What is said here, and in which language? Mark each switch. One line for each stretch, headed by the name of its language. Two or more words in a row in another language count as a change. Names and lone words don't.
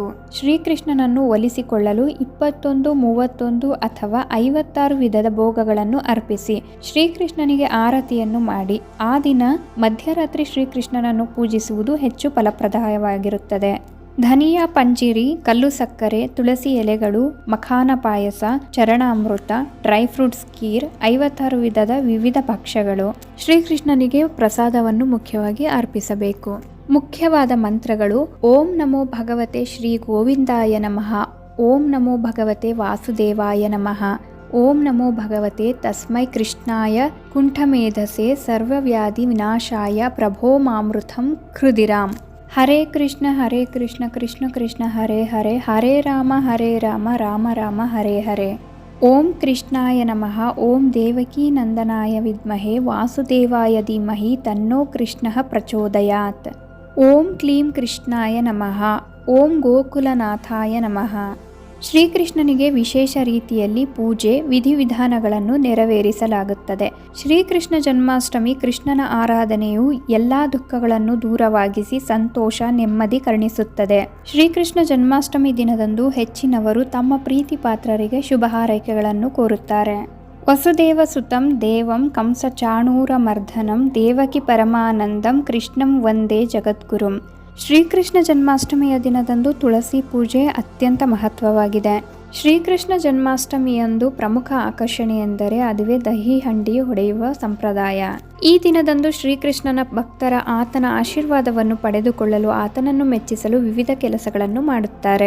Kannada: ಶ್ರೀಕೃಷ್ಣನನ್ನು ಒಲಿಸಿಕೊಳ್ಳಲು 21, 31 ಅಥವಾ 56 ವಿಧದ ಭೋಗಗಳನ್ನು ಅರ್ಪಿಸಿ ಶ್ರೀಕೃಷ್ಣನಿಗೆ ಆರತಿಯನ್ನು ಮಾಡಿ ಆ ದಿನ ಮಧ್ಯರಾತ್ರಿ ಶ್ರೀಕೃಷ್ಣನನ್ನು ಪೂಜಿಸುವುದು ಹೆಚ್ಚು ಫಲಪ್ರದಾಯವಾಗಿರುತ್ತದೆ. ಧನಿಯಾ ಪಂಜೀರಿ, ಕಲ್ಲು ಸಕ್ಕರೆ, ತುಳಸಿ ಎಲೆಗಳು, ಮಖಾನ ಪಾಯಸ, ಚರಣಾಮೃತ,
English: dry fruits
Kannada: ಖೀರ್, 56 ವಿಧದ ವಿವಿಧ ಭಕ್ಷ್ಯಗಳು ಶ್ರೀಕೃಷ್ಣನಿಗೆ ಪ್ರಸಾದವನ್ನು ಮುಖ್ಯವಾಗಿ ಅರ್ಪಿಸಬೇಕು. ಮುಖ್ಯವಾದ ಮಂತ್ರಗಳು:
Sanskrit: ಓಂ ನಮೋ ಭಗವತೆ ಶ್ರೀ ಗೋವಿಂದಾಯ ನಮಃ, ಓಂ ನಮೋ ಭಗವತೆ ವಾಸುದೇವಾಯ ನಮಃ, ಓಂ ನಮೋ ಭಗವತೆ ತಸ್ಮೈ ಕೃಷ್ಣಾಯ ಕುಂಠಮೇಧಸೆ ಸರ್ವವ್ಯಾಧಿ ವಿನಾಶಾಯ ಪ್ರಭೋ ಮಾಮೃತಂ ಹೃದಿರಾಮ್. ಹರೇ ಕೃಷ್ಣ ಕೃಷ್ಣ ಕೃಷ್ಣ ಹರೇ ಹರೇ, ಹರೇ ರಾಮ ರಾಮ ರಾಮ ಹರೇ ಹರೇ. ಓಂ ಕೃಷ್ಣಾಯ ನಮಃ, ಓಂ ದೇವಕೀ ನಂದನಾಯ ವಿದ್ಮಹೇ ವಾಸುದೇವಾಯ ಧೀಮಹಿ ತನ್ನೋ ಕೃಷ್ಣಃ ಪ್ರಚೋದಯಾತ್. ಓಂ ಕ್ಲೀಂ ಕೃಷ್ಣಾಯ ನಮಃ, ಓಂ ಗೋಕುಲನಾಥಾಯ ನಮಃ.
Kannada: ಶ್ರೀಕೃಷ್ಣನಿಗೆ ವಿಶೇಷ ರೀತಿಯಲ್ಲಿ ಪೂಜೆ ವಿಧಿವಿಧಾನಗಳನ್ನು ನೆರವೇರಿಸಲಾಗುತ್ತದೆ. ಶ್ರೀಕೃಷ್ಣ ಜನ್ಮಾಷ್ಟಮಿ ಕೃಷ್ಣನ ಆರಾಧನೆಯು ಎಲ್ಲ ದುಃಖಗಳನ್ನು ದೂರವಾಗಿಸಿ ಸಂತೋಷ, ನೆಮ್ಮದಿ ಕರುಣಿಸುತ್ತದೆ. ಶ್ರೀಕೃಷ್ಣ ಜನ್ಮಾಷ್ಟಮಿ ದಿನದಂದು ಹೆಚ್ಚಿನವರು ತಮ್ಮ ಪ್ರೀತಿ ಪಾತ್ರರಿಗೆ ಶುಭ ಹಾರೈಕೆಗಳನ್ನು ಕೋರುತ್ತಾರೆ.
Sanskrit: ವಸುದೇವ ಸುತಂ ದೇವಂ ಕಂಸ ಚಾಣೂರ ಮರ್ದನಂ ದೇವಕಿ ಪರಮಾನಂದಂ ಕೃಷ್ಣಂ ವಂದೇ ಜಗದ್ಗುರುಂ.
Kannada: ಶ್ರೀಕೃಷ್ಣ ಜನ್ಮಾಷ್ಟಮಿಯ ದಿನದಂದು ತುಳಸಿ ಪೂಜೆ ಅತ್ಯಂತ ಮಹತ್ವವಾಗಿದೆ. ಶ್ರೀಕೃಷ್ಣ ಜನ್ಮಾಷ್ಟಮಿಯಂದು ಪ್ರಮುಖ ಆಕರ್ಷಣೆ ಎಂದರೆ ಅದುವೇ ದಹಿ ಹಂಡಿ ಹೊಡೆಯುವ ಸಂಪ್ರದಾಯ. ಈ ದಿನದಂದು ಶ್ರೀಕೃಷ್ಣನ ಭಕ್ತರ ಆತನ ಆಶೀರ್ವಾದವನ್ನು ಪಡೆದುಕೊಳ್ಳಲು, ಆತನನ್ನು ಮೆಚ್ಚಿಸಲು ವಿವಿಧ ಕೆಲಸಗಳನ್ನು ಮಾಡುತ್ತಾರೆ.